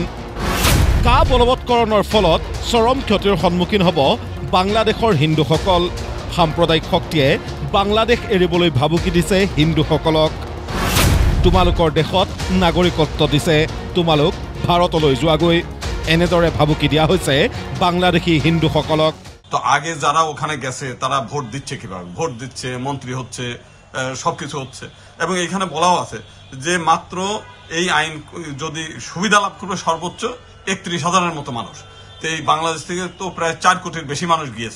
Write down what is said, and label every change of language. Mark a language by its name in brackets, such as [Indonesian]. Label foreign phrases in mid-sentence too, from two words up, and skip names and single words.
[Assamese] কা বলবৎকৰণৰ ফলত চৰম ক্ষতিৰ সন্মুখীন হ'ব বাংলাদেশৰ হিন্দুসকল। সাম্প্ৰদায়িক শক্তিয়ে বাংলাদেশ এৰিবলৈ ভাবুকি দিছে হিন্দুসকলক। তোমালোকৰ দেশত নাগৰিকত্ব দিছে, তোমালোক ভাৰতলৈ যোৱাগৈ, এনেদৰে ভাবুকি দিয়া হৈছে বাংলাদেশী হিন্দুসকলক। [Bangla] তো আগে যারা ওখানে গেছে তারা ভোট দিচ্ছে কিভাবে, ভোট দিচ্ছে, মন্ত্রী হচ্ছে, সবকিছু হচ্ছে, এবং এখানে বলাও আছে যে মাত্র এই আইন যদি সুবিধা লাভ করবে সর্বোচ্চ 31,000-এর মতো মানুষ। তো এই বাংলাদেশ থেকে তো প্রায় 4 কোটির বেশি মানুষ গিয়েছে।